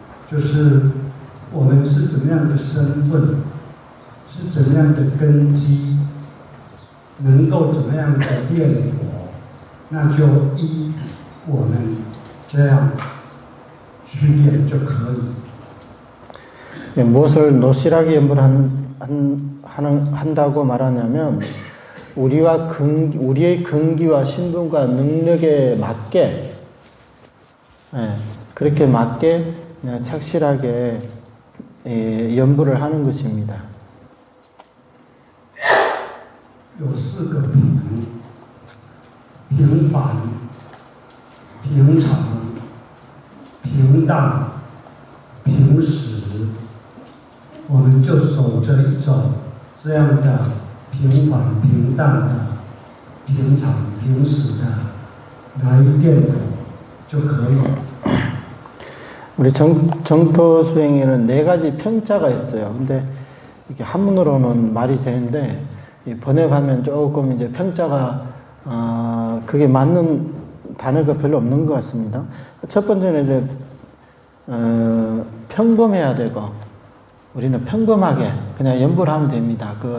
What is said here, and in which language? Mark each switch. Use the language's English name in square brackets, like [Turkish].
[Chinese] 就是我们是怎么样的身份，是怎么样的根基，能够怎么样的念佛，那就依我们这样去念就可以。 [Korean] 무엇을 노실하게 한다고 말하냐면 우리의 근기와 신분과 능력에 맞게 그렇게 맞게 착실하게 연부를 하는 것입니다. [Chinese] 有四个平，平凡、平常、平淡、平实，我们就守着一种这样的平凡、平淡的、平常、平实的来念佛就可以。 [Korean] 우리 정토 수행에는 4가지 평자가 있어요. 근데 이게 한문으로는 말이 되는데 번역하면 조금 이제 평자가 그게 맞는 단어가 별로 없는 것 같습니다. 첫 번째는 이제 평범해야 되고, 우리는 평범하게 그냥 연부를 하면 됩니다.